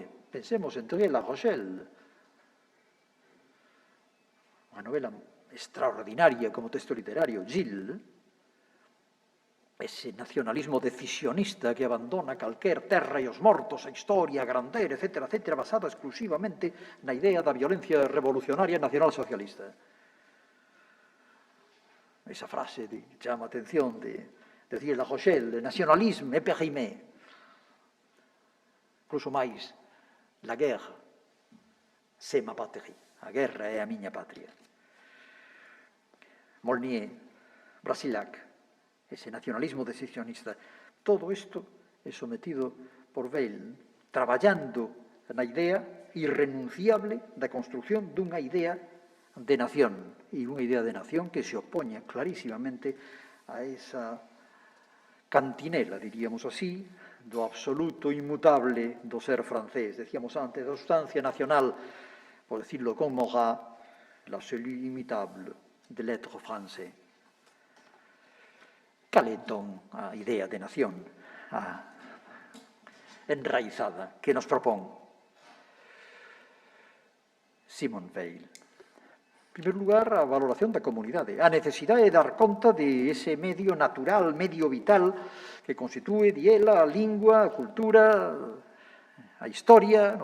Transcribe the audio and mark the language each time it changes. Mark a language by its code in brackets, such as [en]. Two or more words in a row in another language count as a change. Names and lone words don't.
[gl] Pensemos en Thierry La Rochelle, unha novela extraordinaria como texto literario, Gilles, ese nacionalismo decisionista que abandona calquer terra e os mortos, a historia, a grandeza, etc., basado exclusivamente na idea da violencia revolucionaria nacional socialista. Esa frase chama a atención de Thierry La Rochelle, [fr] nacionalisme é périmé. [gl] Incluso máis, [fr] la guerre, c'est ma patrie. [gl] A guerra é a miña patria. Molnier, Brasilac, ese nacionalismo decisionista, todo isto é sometido por Weil, traballando na idea irrenunciable da construción dunha idea de nación, e unha idea de nación que se opoña clarísimamente a esa cantinela, diríamos así, do absoluto inmutable do ser francés. Decíamos antes, da sustancia nacional, por decirlo con Marat, [fr] la seule imitable de l'être français. [gl] Cal é, entón, a idea de nación enraizada que nos propón Simone Weil? En primeiro lugar, a valoración da comunidade, a necesidade de dar conta de ese medio natural, medio vital, que constitúe, di ela, a lingua, a cultura, a historia.